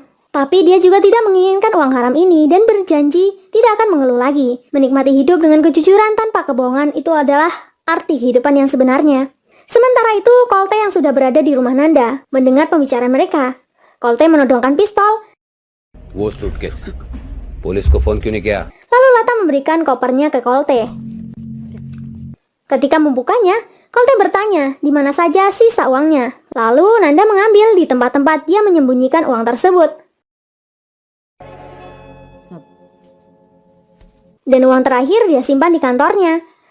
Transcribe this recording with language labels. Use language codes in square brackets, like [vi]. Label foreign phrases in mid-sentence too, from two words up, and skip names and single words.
[id] Tapi dia juga tidak menginginkan uang haram ini dan berjanji tidak akan mengeluh lagi. Menikmati hidup dengan kejujuran tanpa kebohongan itu adalah arti kehidupan yang sebenarnya. Sementara itu, Kolte yang sudah berada di rumah Nanda mendengar pembicaraan mereka. Kolte menodongkan pistol. [hi] वो सूटकेस पुलिस को फोन क्यों नहीं किया? [id] Lalu Lata memberikan kopernya ke Kolte. Ketika membukanya, Kolte bertanya di mana saja sisa uangnya. Lalu Nanda mengambil di tempat-tempat dia menyembunyikan uang tersebut. Dan uang terakhir dia simpan di kantornya.